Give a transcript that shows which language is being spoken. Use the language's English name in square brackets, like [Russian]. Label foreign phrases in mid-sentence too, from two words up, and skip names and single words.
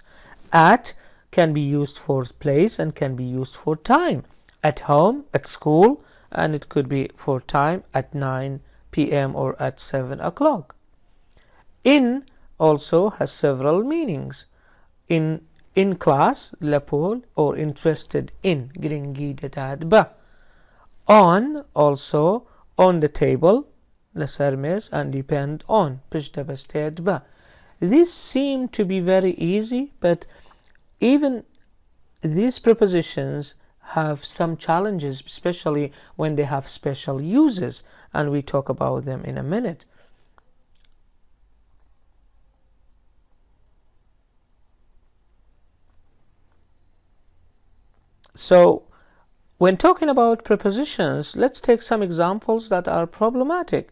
[English] At can be used for place and can be used for time. At home, at school, and it could be for time at 9 p.m. or at 7 o'clock. In also has several meanings. In class, لپۆل, or interested in, [Central Kurdish] گرنگی دەدات بە. [English] On also, on the table, [Central Kurdish] لەسەر مێز, [English] and depend on, [Central Kurdish] پشت دەبەستێت بە. [English] These seem to be very easy, but even these prepositions have some challenges, especially when they have special uses, and we talk about them in a minute. So, when talking about prepositions, let's take some examples that are problematic.